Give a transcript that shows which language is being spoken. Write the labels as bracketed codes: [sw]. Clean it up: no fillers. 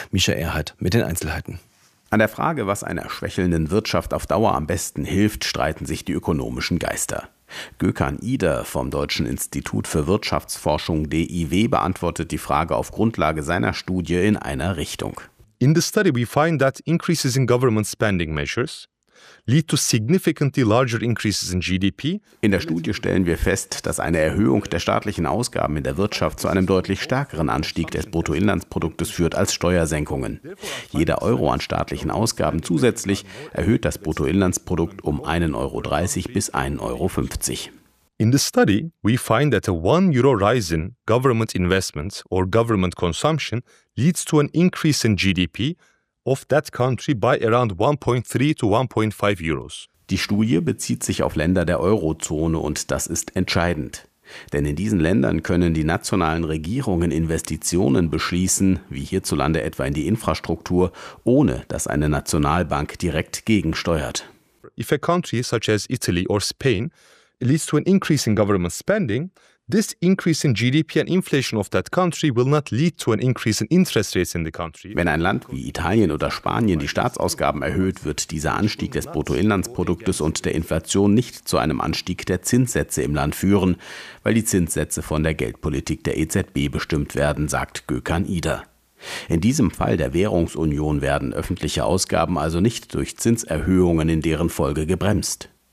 [de] Micha Erhardt mit den Einzelheiten. An der Frage, was einer schwächelnden Wirtschaft auf Dauer am besten hilft, streiten sich die ökonomischen Geister. Gökhan Ider vom Deutschen Institut für Wirtschaftsforschung DIW beantwortet die Frage auf Grundlage seiner Studie in einer Richtung. [en] In the study we find that increases in government spending measures, lead to significantly larger increases in GDP. [de] In der Studie stellen wir fest, dass eine Erhöhung der staatlichen Ausgaben in der Wirtschaft zu einem deutlich stärkeren Anstieg des Bruttoinlandsproduktes führt als Steuersenkungen. Jeder Euro an staatlichen Ausgaben zusätzlich erhöht das Bruttoinlandsprodukt um 1,30 Euro bis 1,50 Euro. [en] In the study, we find that a 1 euro rise in government investments or government consumption leads to an increase in GDP of that country by around 1.3 to 1.5 euros. [de] Die Studie bezieht sich auf Länder der Eurozone und das ist entscheidend. Denn in diesen Ländern können die nationalen Regierungen Investitionen beschließen, wie hierzulande etwa in die Infrastruktur, ohne dass eine Nationalbank direkt gegensteuert. [en] If a country such as Italy or Spain leads to an increase in government spending, this increase in GDP and inflation of that country will not lead to an increase in interest rates in the country. [de] Wenn ein Land wie Italien oder Spanien die Staatsausgaben erhöht, wird dieser Anstieg des Bruttoinlandsproduktes und der Inflation nicht zu einem Anstieg der Zinssätze im Land führen, weil die Zinssätze von der Geldpolitik der EZB bestimmt werden, sagt Gökhan Ida. In diesem Fall der Währungsunion werden öffentliche Ausgaben also nicht durch Zinserhöhungen in deren Folge gebremst.